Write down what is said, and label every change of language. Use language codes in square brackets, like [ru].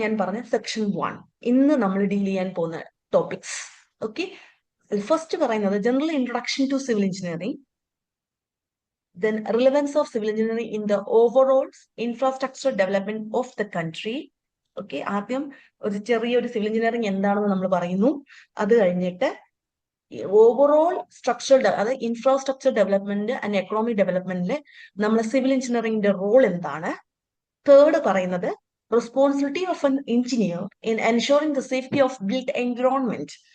[ml] ഞാൻ പറഞ്ഞ സെക്ഷൻ 1 ഇന്ന് നമ്മൾ ഡീൽ ചെയ്യാൻ പോകുന്ന ടോപ്പിക്സ്. [en] Okay, first പറയുന്നത് general introduction to civil engineering, then relevance of civil engineering in the overall infrastructure development of the country. [ml] Okay, ആദ്യം ഒരു ചെറിയൊരു സിവിൽ എഞ്ചിനീയറിംഗ് എന്താണെന്ന് നമ്മൾ പറയുന്നു. അത് കഴിഞ്ഞിട്ട് ഓവറോൾ സ്ട്രക്ചർ, അതായത് ഇൻഫ്രാസ്ട്രക്ചർ ഡെവലപ്മെന്റ് ആൻഡ് എക്കണോമിക് ഡെവലപ്മെന്റിൽ നമ്മൾ സിവിൽ എഞ്ചിനീയറിംഗിന്റെ റോൾ എന്താണ്. [en] Third പറയുന്നത് responsibility of an engineer in ensuring the safety of built environment.